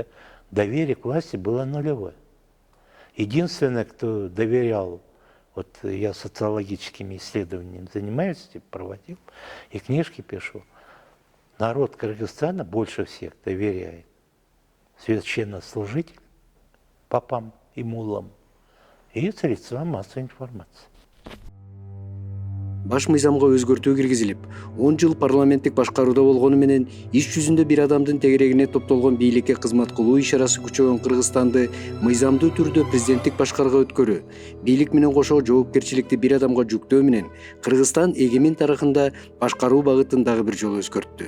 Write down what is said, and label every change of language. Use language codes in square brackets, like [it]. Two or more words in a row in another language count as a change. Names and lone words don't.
[ru] Доверие к власти было нулевое. Единственное, кто доверял, вот я социологическими исследованиями занимаюсь, проводил и книжки пишу, народ Кыргызстана больше всех доверяет священнослужителям, папам и муллам и средствам массовой информации. [ky] Баш мыйзамга өзгөртүү киргизилип, 10 жыл парламенттик башкарууда болгону менен иш жүзүндө бир адамдын тегерегине топтолгон бийликке кызмат кылуу ишарасы күчөгөн Кыргызстанды мыйзамдуу түрдө президенттик башкарууга өткөрүү, бийлик менен кошо жоопкерчиликти бир адамга жүктөө менен Кыргызстан эгемен тарыхында башкаруу багытын дагы бир жолу өзгөрттү.